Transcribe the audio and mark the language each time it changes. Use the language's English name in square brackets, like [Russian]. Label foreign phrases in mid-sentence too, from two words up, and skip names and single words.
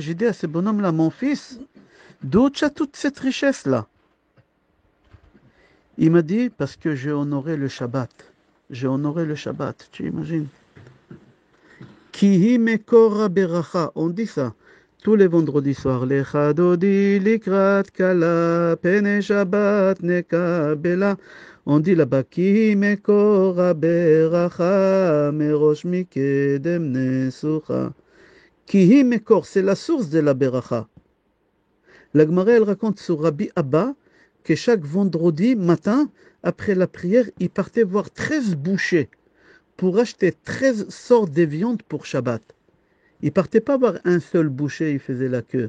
[French] J'ai dit à ce bonhomme-là, mon fils, d'où tu as toute cette richesse-là? Il m'a dit, parce que j'ai honoré le Shabbat. J'ai honoré le Shabbat, tu imagines? [Hebrew] כי היא מקור הברכה. [French] On dit ça tous les vendredis soirs. [Hebrew] לכה דודי לקראת כלה פני שבת נקבלה. [French] On dit là-bas, [Hebrew] כי היא מקור הברכה מראש מקדם נסוכה. כי היא מקור, [French] c'est la source de la beracha. La Gemara, elle raconte sur Rabbi Abba que chaque vendredi matin, après la prière, il partait voir 13 bouchers pour acheter 13 sortes de viandes pour Shabbat. Il partait pas voir un seul boucher, il faisait la queue.